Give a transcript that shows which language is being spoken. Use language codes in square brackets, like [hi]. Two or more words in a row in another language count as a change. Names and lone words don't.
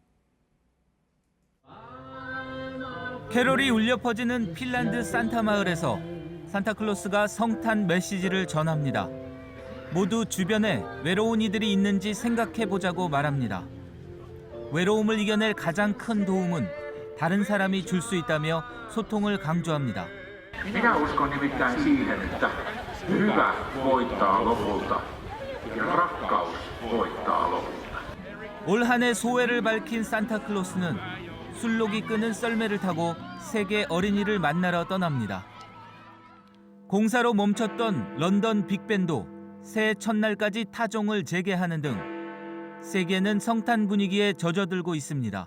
[ko] 캐롤이 울려 퍼지는 핀란드 산타 마을에서 산타클로스가 성탄 메시지를 전합니다. 모두 주변에 외로운 이들이 있는지 생각해보자고 말합니다. 외로움을 이겨낼 가장 큰 도움은 다른 사람이 줄 수 있다며 소통을 강조합니다. [fi] Minä uskon nimittäin siihen, että hyvä voittaa lopulta ja rakkaus voittaa lopulta. [ko] 올 한 해 소회를 밝힌 산타클로스는 술록이 끄는 썰매를 타고 세계 어린이를 만나러 떠납니다. 공사로 멈췄던 런던 빅벤도 새해 첫날까지 타종을 재개하는 등 세계는 성탄 분위기에 젖어들고 있습니다.